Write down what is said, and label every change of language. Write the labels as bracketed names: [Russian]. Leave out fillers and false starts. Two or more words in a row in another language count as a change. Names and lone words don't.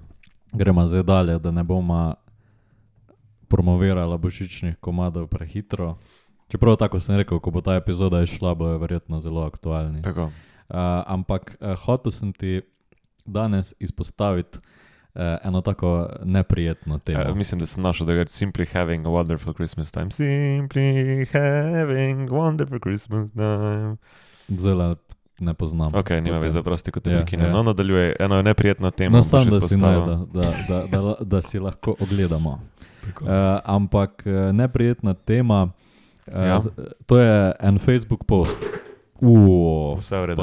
[Slovenian] gremo zdaj dalje, da ne bomo promovirala božičnih komadov prehitro. Čeprav tako sem rekel, ko bo ta epizoda išla, bo je verjetno zelo aktualni. Tako. Ampak hotel sem ti danes izpostaviti eno tako neprijetno temo. Mislim, da sem našel, da je Simply Having a Wonderful Christmas Time. Simply Having a Wonderful Christmas Time. Zelo ne poznam. Ok, nima veze, prosti, kot te Ja, prekinem. ja. No, nadaljuje, eno neprijetno temo. No, sam, boš da si izpostavil. najde, da si lahko ogledamo. Tako. Ampak neprijetna tema, Ja. to je en Facebook post. Vse v redu.